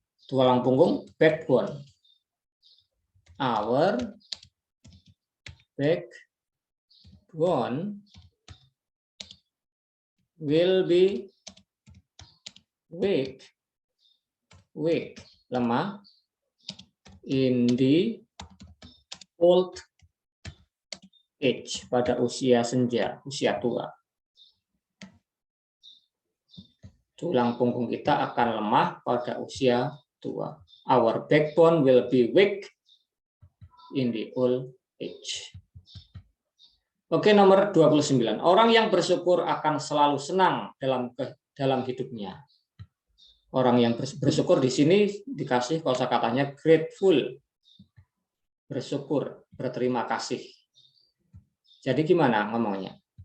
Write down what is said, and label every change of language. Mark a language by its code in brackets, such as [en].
[id] Tulang punggung, [en] backbone. Our backbone will be weak, lemah, in the old age, [id] pada usia senja, usia tua. Tulang punggung kita akan lemah pada usia tua. [en] Our backbone will be weak in the old age. [id] Oke, nomor 29. Orang yang bersyukur akan selalu senang dalam hidupnya. Orang yang bersyukur di sini dikasih kosakatanya grateful. Bersyukur, berterima kasih. Jadi gimana ngomongnya?